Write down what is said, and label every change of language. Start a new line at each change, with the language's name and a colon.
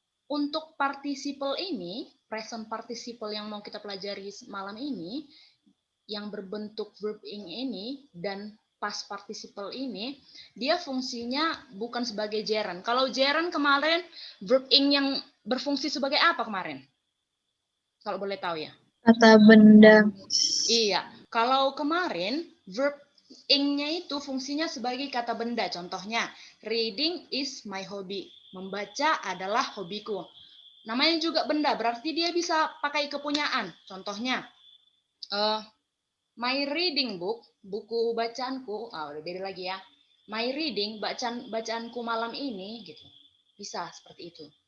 Indonesian: Untuk participle ini, present participle yang mau kita pelajari malam ini, yang berbentuk verb ing ini dan past participle ini, dia fungsinya bukan sebagai gerund. Kalau gerund kemarin, verb ing yang berfungsi sebagai apa kemarin? Kalau boleh tahu ya. Kata benda. Iya, kalau kemarin verb ing-nya itu fungsinya sebagai kata benda.
English: Contohnya, reading is my hobby.
Indonesian: Membaca adalah hobiku. Namanya juga benda, berarti dia bisa pakai kepunyaan. Contohnya,
English: my reading book,
Indonesian: buku bacaanku, udah beda lagi ya.
English: My reading,
Indonesian: bacaanku malam ini, gitu. Bisa seperti itu.